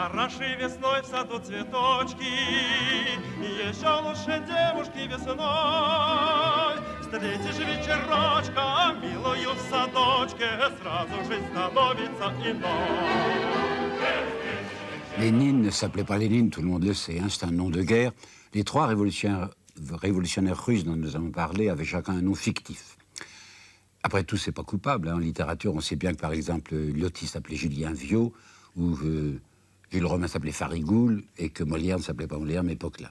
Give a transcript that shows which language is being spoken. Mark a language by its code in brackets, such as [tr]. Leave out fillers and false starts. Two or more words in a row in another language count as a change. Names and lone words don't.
[ru] Хороши весной в саду цветочки, еще лучше девушки весной. Встретишь вечерочка, милую в садочке, сразу жизнь становится иной. [fr] Lénine ne s'appelait pas Lénine, tout le monde le sait, hein, c'est un nom de guerre. Les trois révolutionnaires russes dont nous avons parlé avaient chacun un nom fictif. Après tout, c'est pas coupable. Hein. En littérature, on sait bien que, par exemple, Lyotti s'appelait Julien Viau, ou Jules Romain s'appelait Farigoul, et que Molière ne s'appelait pas Molière, mais Poquelin.